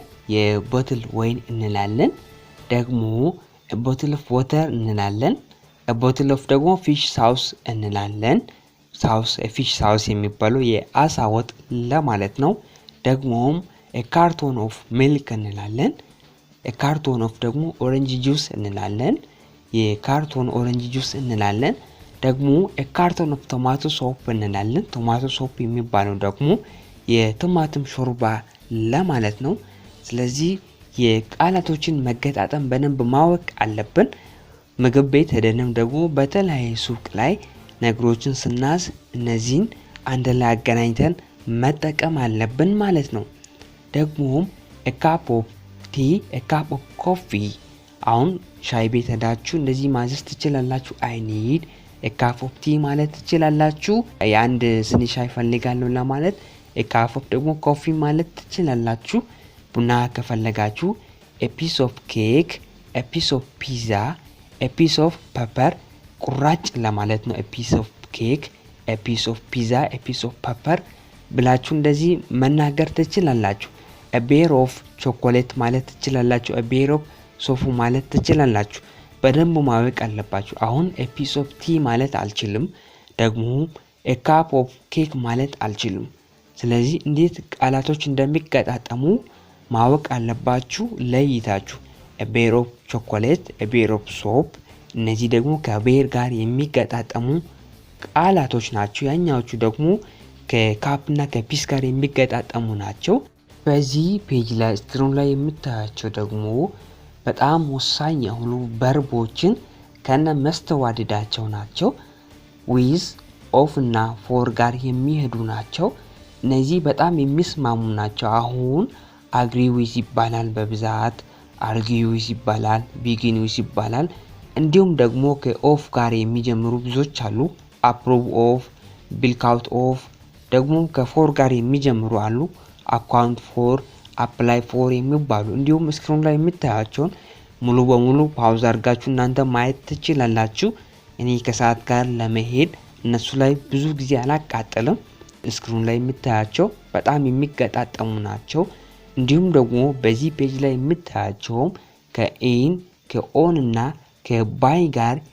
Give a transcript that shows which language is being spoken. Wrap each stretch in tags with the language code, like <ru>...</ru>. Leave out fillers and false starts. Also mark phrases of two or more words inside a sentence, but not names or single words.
<am>የቦትል ወይን እንላለን። ደግሞ</am> <en>a bottle of water</en> <am>እንላለን።</am> <en>a bottle of</en> <am>ደግሞ</am> <en>fish sauce</en> <am>እንላለን።</am> <en>fish sauce</en> <am>የሚባለው የአሳ ወጥ ለማለት ነው። ደግሞም</am> <en>a carton of milk</en> <am>እንላለን።</am> <en>a carton of</en> <am>ደግሞ</am> <en>orange juice</en> <am>እንላለን፣ የካርቶን</am> <en>orange juice</en> <am>እንላለን። ደግሞ</am> <en>a carton of tomato soup</en> <am>እንላለን።</am> <en>tomato soup</en> <am>የሚባለው ደግሞ የቲማቲም ሾርባ ለማለት ነው። ስለዚህ የቃላቶችን መገጣጠም በደንብ ማወቅ አለብን። ምግብ ቤት ሄደንም ደግሞ በተለያየ ሱቅ ላይ ነገሮችን ስናዝ እነዚህን አንድ ላይ አገናኝተን መጠቀም አለብን ማለት ነው። ደግሞም</am> <en>a cup of tea, a cup of coffee።</en> <am>አሁን ሻይ ቤት ሄዳችሁ እንደዚህ ማዘዝ ትችላላችሁ።</am> <en>I need a cup of tea</en> <am>ማለት ትችላላችሁ። የአንድ ስኒ ሻይ ፈልጋለሁ ለማለት</am> <en>a cup of</en> <am>ደግሞ ኮፊ ማለት ትችላላችሁ። ቡና ከፈለጋችሁ</am> <en>a piece of cake, a piece of pizza, a piece of pepper</en> <am>ቁራጭ ለማለት ነው።</am> <en>a piece of cake, a piece of pizza, a piece of pepper</en> <am>ብላችሁ እንደዚህ መናገር ትችላላችሁ።</am> <en>a bar of chocolate</en> <am>ማለት ትችላላችሁ።</am> <en>a bar of</en> <am>ሶፉ ማለት ትችላላችሁ። በደንብ ማወቅ አለባችሁ። አሁን</am> <en>a piece of tea</en> <am>ማለት አልችልም፣ ደግሞ</am> <en>a cup of cake</en> <am>ማለት አልችልም። ስለዚህ እንዴት ቃላቶች እንደሚገጣጠሙ ማወቅ አለባችሁ ለይታችሁ።</am> <en>a bar of chocolate, a bar of soap</en> <am>እነዚህ ደግሞ ከቤር ጋር የሚገጣጠሙ ቃላቶች ናቸው። ያኛዎቹ ደግሞ ከካፕ እና ከፒስ ጋር የሚገጣጠሙ ናቸው። በዚህ ፔጅ ላይ ስክሪን ላይ የምታያቸው ደግሞ በጣም ወሳኝ የሆኑ ቨርቦችን ከነ መስተዋድዳቸው ናቸው።</am> <en>with of</en> <am>እና for ጋር የሚሄዱ ናቸው። እነዚህ በጣም የሚስማሙ ናቸው። አሁን</am> <en>agree with</en> <am>ይባላል በብዛት፣</am> <en>argue with</en> <am>ይባላል፣</am> <en>begin with</en> <am>ይባላል። እንዲሁም ደግሞ ከኦፍ ጋር የሚጀምሩ ብዙዎች አሉ።</am> <en>approve of፣ bilk out of።</en> <am>ደግሞ ከፎር ጋር የሚጀምሩ አሉ።</am> <en>account for፣ apply for</en> <am>የሚባሉ። እንዲሁም ስክሪን ላይ የምታያቸውን ሙሉ በሙሉ ፓውዝ አድርጋችሁ እናንተ ማየት ትችላላችሁ። እኔ ከሰዓት ጋር ለመሄድ እነሱ ላይ ብዙ ጊዜ አላቃጠለም። ስክሪን ላይ የምታያቸው በጣም የሚገጣጠሙ ናቸው። እንዲሁም ደግሞ በዚህ ፔጅ ላይ የምታያቸውም ከኢን ከኦን እና ከባይ ጋር</am>